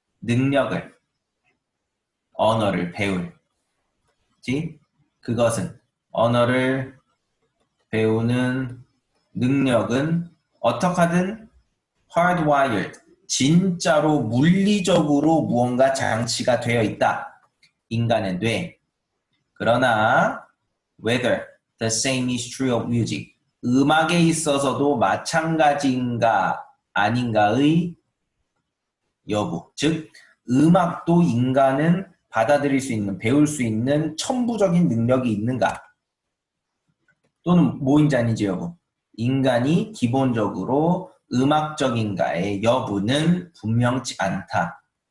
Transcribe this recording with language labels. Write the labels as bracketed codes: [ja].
[ko] 능력을, 언어를 배울. 그치? 그것은 언어를 배우는 능력은 어떻게 하든 hardwired, 진짜로 물리적으로 무언가 장치가 되어 있다. 인간은 돼. [en] 그러나 whether the same is true of music, [ko] 음악에 있어서도 마찬가지인가 아닌가의 여부. 즉 음악도 인간은 받아들일 수 있는, 배울 수 있는 천부적인 능력이 있는가? 또는 뭐인지 아닌지 여부. 인간이 기본적으로 음악적인가의 여부는 분명치 않다.